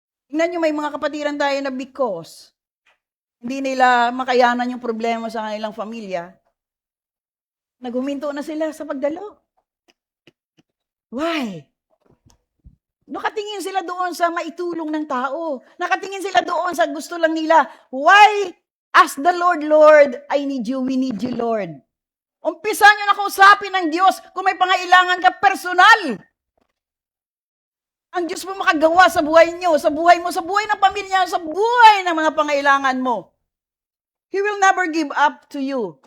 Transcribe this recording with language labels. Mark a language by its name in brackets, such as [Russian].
[Filipino] Tingnan nyo, may mga kapatiran tayo na because hindi nila makayanan yung problema sa kanilang pamilya, naghuminto na sila sa pagdalo. Why? Nakatingin sila doon sa maitulong ng tao. Nakatingin sila doon sa gusto lang nila. Why? [English] Ask the Lord, Lord, I need you, we need you, Lord. [Filipino] Umpisa nyo na kausapin ng Diyos kung may pangailangan ka personal. Ang Diyos mo makagawa sa buhay nyo, sa buhay mo, sa buhay ng pamilya, sa buhay ng mga pangailangan mo. [English] He will never give up to you.